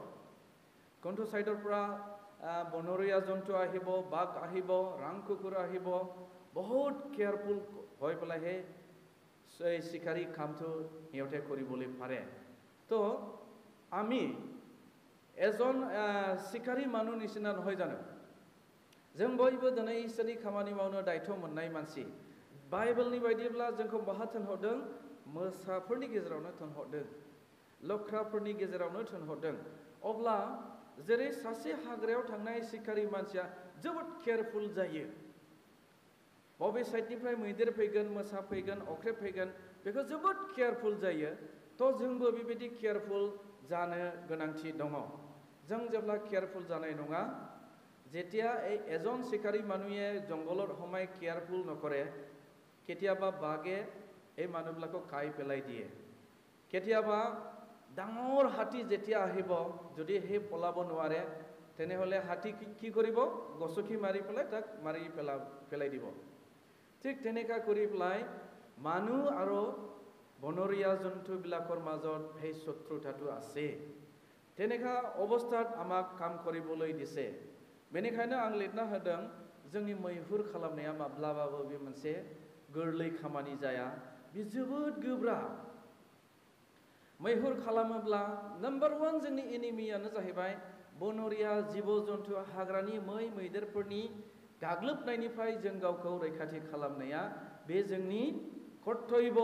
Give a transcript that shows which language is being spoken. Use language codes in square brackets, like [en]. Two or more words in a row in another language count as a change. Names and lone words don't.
[as] কোনটো চাইডৰ পৰা বনৰীয়া জন্তু আহিব, বাঘ আহিব, ৰাং কুকুৰ আহিব, বহুত কেয়াৰফুল হৈ পেলাইহে এই চিকাৰী কামটো সিহঁতে কৰিবলৈ পাৰে। তো আমি এজন চিকাৰী মানুহ নিচিনা নহয় জানো? [brx] जों बयबो दिनै इसोरनि खामानि मावनो दायथ' मोननाय मानसि। बाइबेलनि बायदिब्ला जोंखौ बहा थिनहरदों? मोसाफोरनि गेजेरावनो थिनहरदों, लख्राफोरनि गेजेरावनो थिनहरदों। अब्ला जेरै सासे हाग्रायाव थांनाय सिखारि मानसिया जोबोद केयारफुल जायो, बबे साइडनिफ्राय मैदेर फैगोन, मोसा फैगोन, अख्रेब फैगोन, बेखौ जोबोद केयारफुल जायो। तो जोंबो बेबायदि केयारफुल जानो गोनांथि दङ। जों जेब्ला केयारफुल जानाय नङा, [as] যেতিয়া এই এজন চিকাৰী মানুহে জংঘলত সোমাই কেয়াৰফুল নকৰে, কেতিয়াবা বাঘে এই মানুহবিলাকক খাই পেলাই দিয়ে। কেতিয়াবা ডাঙৰ হাতী যেতিয়া আহিব, যদি সেই পলাব নোৱাৰে, তেনেহ'লে হাতী কি কৰিব? গছকি মাৰি পেলাই তাক মাৰি পেলাই দিব। ঠিক তেনেকা কৰি পেলাই মানুহ আৰু বনৰীয়া জন্তুবিলাকৰ মাজত সেই শত্ৰুতাটো আছে। তেনেকা অৱস্থাত আমাক কাম কৰিবলৈ দিছে। [brx] बेनिखायनो आं लिरना होदों, जोंनि मैहुर खालामनाया माब्लाबाबो बे मोनसे गोरलै खामानि जाया, बे जोबोद गोब्राब। मैहुर खालामोब्ला नम्बर 1 जोंनि एनिमियानो जाहैबाय बनरिया जिब जन्तु, हाग्रानि मै मैदेरफोरनि गाग्लोबनायनिफ्राय जों गावखौ रैखाथि खालामनाया बे जोंनि कर्तव्य।